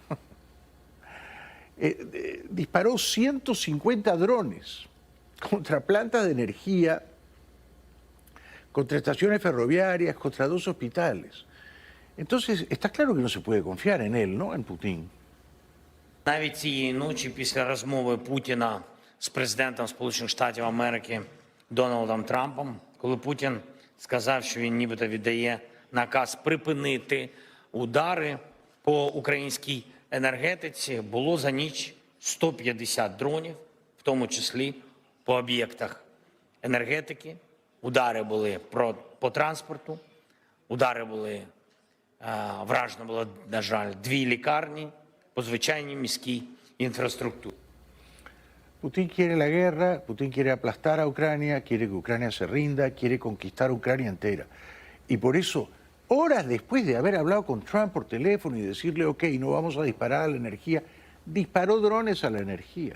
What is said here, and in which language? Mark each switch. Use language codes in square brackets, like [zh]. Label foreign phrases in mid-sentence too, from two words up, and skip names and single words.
[es] Disparó 150 drones contra plantas de energía, contra estaciones ferroviarias, contra 2 hospitales. Entonces, está claro que no se puede confiar en él, ¿no? En Putin. [uk] Навіть цієї ночі після розмови Путіна з президентом Сполучених Штатів Америки Дональдом Трампом, коли Путін сказав, що він нібито віддає наказ припинити удари по українській енергетиці, було за ніч 150 дронів, в тому числі по об'єктах енергетики. Удари були по транспорту, удари були, вражено було, на жаль, 2 лікарні по звичайній міській інфраструктурі. [es] Putin quiere la guerra, Putin quiere aplastar a Ucrania, quiere que Ucrania se rinda, quiere conquistar Ucrania entera. Y por eso, horas después de haber hablado con Trump por teléfono y decirle, ok, no vamos a disparar a la energía, disparó drones a la energía.